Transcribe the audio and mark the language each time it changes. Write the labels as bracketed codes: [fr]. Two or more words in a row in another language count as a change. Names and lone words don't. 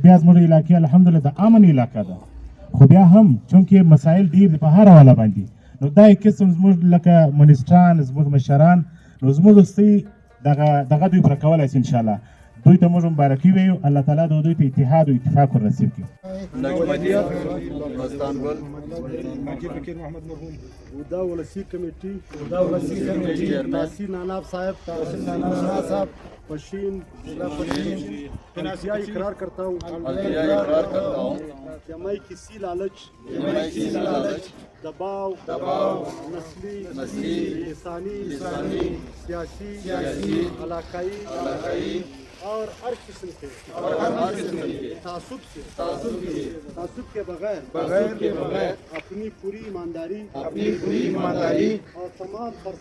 [ps] بیا زموږ علاقې الحمدلله د امن علاقه ده، خو بیا هم چونکې مسایل ډېر دي په هر حواله باندې، نو دا یو قسم زموږ لکه منیسټران زموږ مشران نو زموږ دوستي دغه دوی پوره کولی شي انشاءالله. دوی ته موږ مبارکي ویو، الله تعالی د دوی ته اتحاد او اتفاق ور نصیب کړي. [ur] ماجد فقیر محمد مرحوم ودا ولسی کمیٹی تحصیل نانا صاحب پشین التیا اقرار کرتا ہوں کہ میں کسی لالچ دباؤ نسلی لسانی سیاسی علاقائی اور ہر قسم کے تعصب کے بغیر اپنی پوری ایمانداری اور تمام